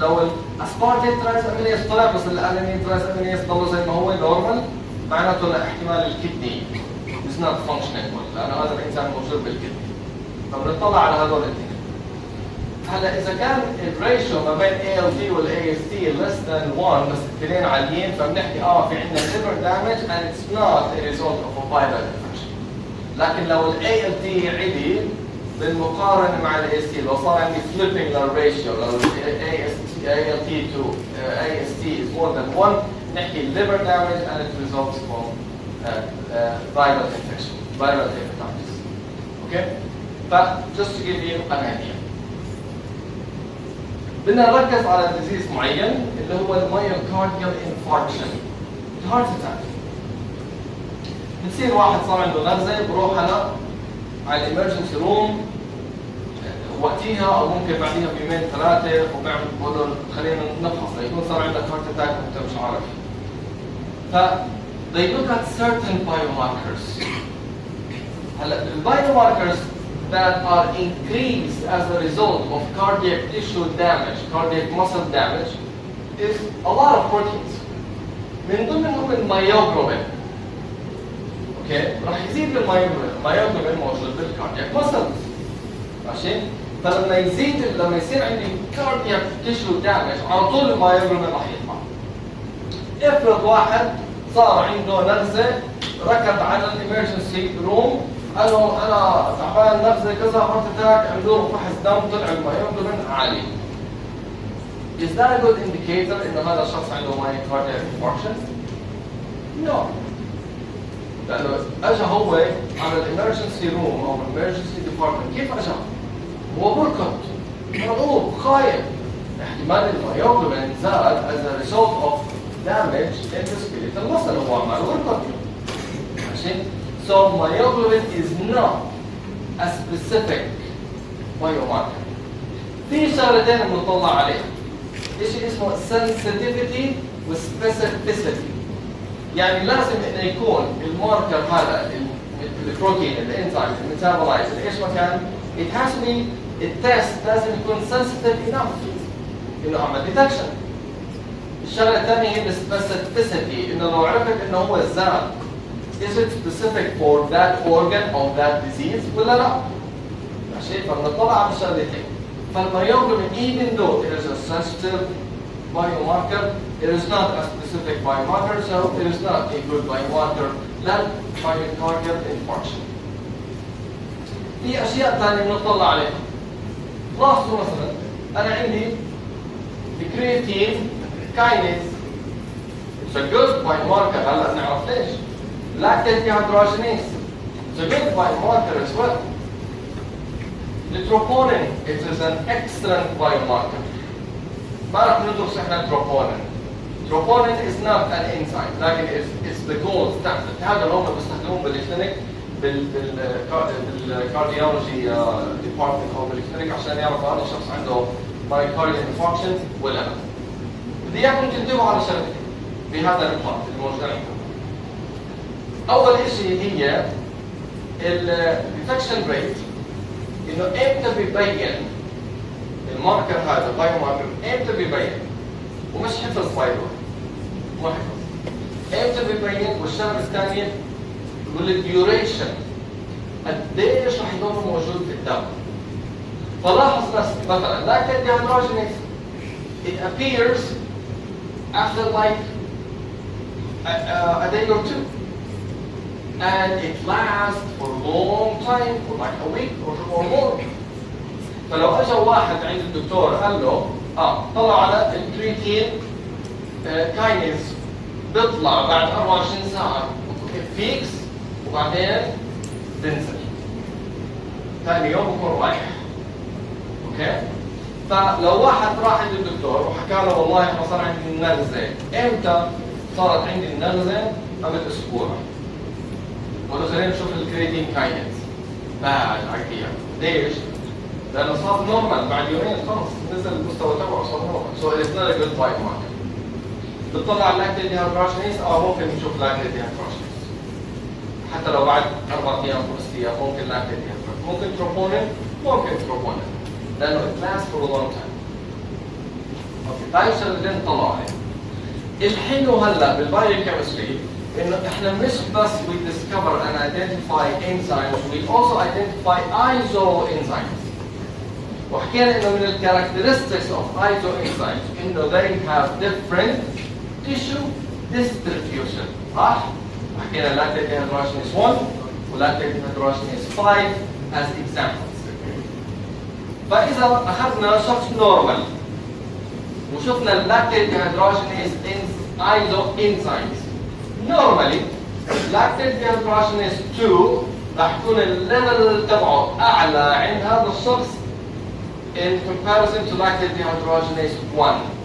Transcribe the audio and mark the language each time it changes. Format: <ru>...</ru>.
<ar>لو الاسبارتيت transaminase طلع بس الالانين transaminase ضل زي ما هو نورمال معناته احتمال الكدني</ar> <en>is not functioning well</en> <ar>لانه هذا الانسان موجود بالكدني. فبنطلع على هذول الاثنين. هلا اذا كان الريشيو ما بين ALT وال AST</ar> <en>less than 1</en> <ar>بس الاثنين عاليين فبنحكي في عندنا</ar> <en>liver damage and it's not a result of a viral infection.</en> <ar>لكن لو ال ALT عالي بالمقارنة مع ال AST لو صار عندي</ar> <en>flipping</en> <ar>للريشيو لو</ar> <en>ALT to AST is more than 1</en> <ar>نحكي</ar> <en>liver damage and it results from viral infection, viral hepatitis. Okay? But just to give you an idea.</en> <ar>بدنا نركز على disease معين اللي هو myocardial infarction, heart attack. بتصير واحد صار عنده نغزة بروح أنا على الامرجنسي روم وقتها او ممكن بعديها بيومين ثلاثه وبعمل بقول خلينا نفحص يكون صار عندك هارت اتاك وانت مش عارف.</ar> <en>ف they look at certain biomarkers.</en> <ar>هلا البايوماركرز</ar> <en>that are increased as a result of cardiac tissue damage, cardiac muscle damage is a lot of proteins.</en> <ar>من ضمنهم الميوجلوبين. اوكي راح يزيد الميوجلوبين موجود بالكاردياك مسلز ماشي فلما يزيد لما يصير عندي كاردياك تيشو دامج على طول الميوجلوبين راح يطلع. افرض واحد صار عنده نغزه ركض على الامرجنسي روم قال له انا تعبان نغزه كذا هارت اتاك عملوا له فحص دم طلع الميوجلوبين عالي.</ar> <en>Is that a good indicator</en> <ar>انه هذا الشخص عنده</ar> <en>myocardial infarction؟ No.</en> <ar>لانه اجى هو على الامرجنسي روم او الامرجنسي ديبارتمنت كيف اجى؟ هو بركض مرعوب خايف احتمال الميوجلوبين زاد</ar> <en>as a result of damage in the skeletal muscle</en> <ar>هو عمال بركض ماشي؟</ar> <en>So myoglobin is not a specific biomarker.</en> <ar>في شغلتين بنطلع عليها. شيء اسمه sensitivity و specificity. يعني لازم انه يكون الماركر هذا البروتين الانزيم الميتابولايز ايش ما كان</ar> <en>it has to be</en> <ar>التست لازم يكون sensitive enough انه اعمل ديتكشن. الشغله الثانيه هي السبيسيفيتي انه لو عرفت انه هو زاد</ar> <en>is it specific for that organ of that disease</en> <ar>ولا لا؟ ماشي فبنطلع على الشغلتين.</ar> <en>فالميوجلوبين even though it is a sensitive biomarker, it is not a specific biomarker, so it is not a good biomarker like myocardial infarction.</en> <ar>في اشياء ثانيه بنطلع عليها. لاحظوا مثلا انا عندي الكرياتين كاينيز</ar> <en>It's a good biomarker.</en> <ar>هلا نعرف ليش. Lactate dehydrogenase.</ar> <en>It's a good biomarker as well. The troponin, it is an excellent biomarker.</en> <ar>ما راح ندرس احنا troponin.</ar> <en>Troponin is not an enzyme,</en> <ar>لكن</ar> <en>it's the gold standard.</en> <ar>هذا اللي هم بيستخدموه بالكلينيك بالكارديولوجي ديبارتمنت او بالكلينيك عشان يعرفوا هذا الشخص عنده myocardial infarction ولا لا. بدي اياكم تنتبهوا على شغله بهذا النقاط الموجودة عندكم. أول شيء هي الديتكشن ريت، إنه إمتى بيبين الماركر هذا بايو ماركر، إمتى بيبين؟ ومش حفظ باي ذا مو حفظ. إمتى بيبين؟ والشغلة الثانية والديوريشن، قديش رح يضل موجود في الدم. فلاحظ مثلا</ar> <en>lactate dehydrogenase it appears after like a day or two, and it lasts for a long time, for like a week or more.</en> <ar>فلو اجى واحد عند الدكتور قال له طلع على الكرياتين كاينيز بيطلع بعد 24 ساعة بيكس وبعدين بنزل ثاني يوم بكون رايح. اوكي؟ فلو واحد راح عند الدكتور وحكى له والله انا صار عندي النغزة، امتى صارت عندي النغزة؟ قبل اسبوع. قلت خلينا نشوف الكرياتين كاينيز بعد ايام. ليش؟ لانه صار نورمال بعد يومين خلص نزل المستوى تبعه صار نورمال.</ar> <en>So it's not a good biomarker.</en> <ar>بتطلع على اللاكتيت ديهيدروجينيز ممكن نشوف لاكتيت ديهيدروجينيز. حتى لو بعد 4 ايام 5 ايام ممكن لاكتيت ديهيدروجينيز. ممكن تروبونين، ممكن تروبونين.</ar> <en>لانه it lasts for a long time.</en> <ar>اوكي، هاي الشغلتين طلعوا عليها. الحلو هلا بالبايوكيمستري انه احنا مش بس</ar> <en>we discover and identify enzymes, we also identify isoenzymes.</en> <ar>وحكينا انه من الكاركترستكس</ar> <en>of isoenzymes انه they have different tissue distribution.</en> <ar>صح؟ وحكينا</ar> <en>lactate dehydrogenase 1 و lactate dehydrogenase 5 as examples.</en> <ar>فاذا اخذنا شخص نورمال وشفنا اللاكتيت dehydrogenase isoenzymes normally lactate dehydrogenase 2 راح يكون الليفل تبعه اعلى عند هذا الشخص</ar> <en>in comparison to lactate dehydrogenase 1.</en>